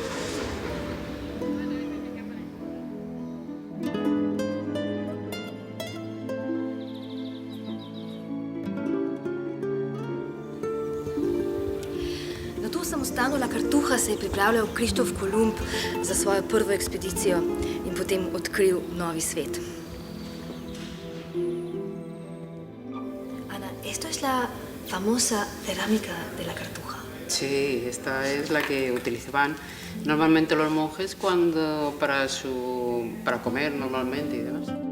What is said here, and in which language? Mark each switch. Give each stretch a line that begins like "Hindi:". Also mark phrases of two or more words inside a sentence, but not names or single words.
Slovenian: Na to samostanu La Cartuja se je pripravljal Krištof Kolumb za svojo prvo ekspedicijo in potem odkril novi svet.
Spanish: Ana, esto es la famosa cerámica de la Cartuja. Sí, esta es la que utilizaban normalmente los monjes para comer normalmente y demás.